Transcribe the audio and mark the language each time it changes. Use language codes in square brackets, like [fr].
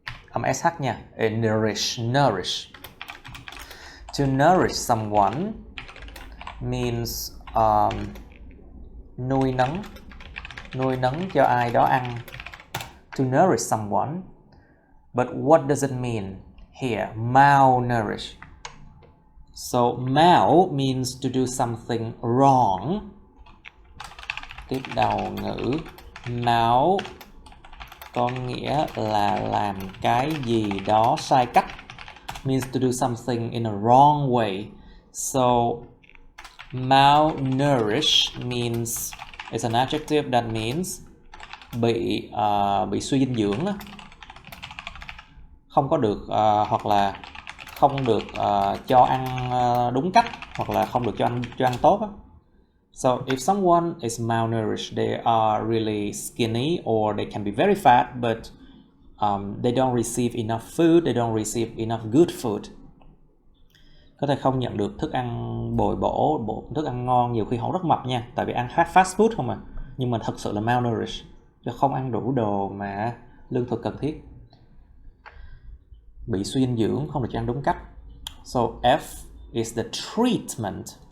[vi] Âm SH nha. Nourish. Nourish. [en] To nourish someone means [vi] nuôi nấng cho ai đó ăn. [en] To nourish someone. But what does it mean here? Malnourish. So mal means to do something wrong. [vi] Tiếp đầu ngữ mal có nghĩa là làm cái gì đó sai cách. [en] Means to do something in a wrong way. So malnourish means it's an adjective that means [vi] bị suy dinh dưỡng, không có được hoặc là không được cho ăn đúng cách, hoặc là không được cho ăn tốt. [en] So if someone is malnourished, they are really skinny or they can be very fat, but they don't receive enough food, they don't receive enough good food. [vi] Có thể không nhận được thức ăn bồi bổ, thức ăn ngon, nhiều khi họ rất mập nha, tại vì ăn fast food không à, nhưng mà thật sự là malnourished, chứ không ăn đủ đồ mà lương thực cần thiết. Bị suy dinh dưỡng, không được cho ăn đúng cách. [en] So F is the treatment.